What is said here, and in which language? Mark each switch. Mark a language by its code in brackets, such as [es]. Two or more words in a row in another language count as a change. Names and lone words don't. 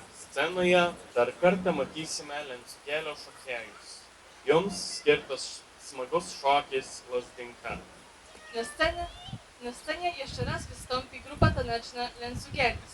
[lt] Scenoje dar kartą matysime Lenciūgėlio šokėjus. Jums skirtas smagus szokis Lazdynka. [pl] Na scenie jeszcze raz wystąpi grupa taneczna Lenciūgėlis.